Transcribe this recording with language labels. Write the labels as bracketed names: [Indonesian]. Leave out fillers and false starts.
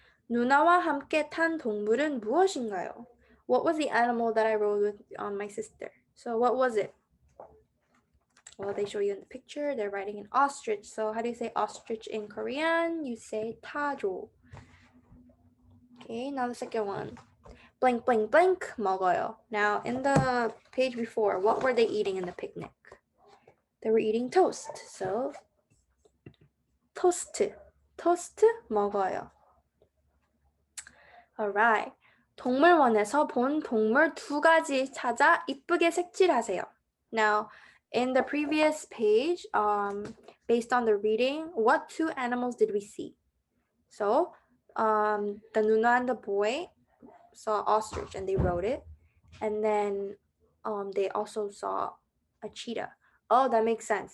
[Korean] 누나와 함께 탄 동물은 무엇인가요? [English] What was the animal that I rode with on my sister? So what was it? Well, they show you in the picture. They're riding an ostrich. So how do you say ostrich in Korean? You say 타조. Okay, now the second one. Blank, blank, blank, 먹어요. Now, in the page before, what were they eating in the picnic? They were eating toast. So, 토스트. [Korean] 토스트 먹어요. [English] Alright. [Korean] 동물원에서 본 동물 2가지 찾아 이쁘게 색칠하세요. [English] Now, in the previous page, based on the reading, what 2 animals did we see? So, the Nuna and the boy saw ostrich and they wrote it. And then they also saw a cheetah. Oh, that makes sense.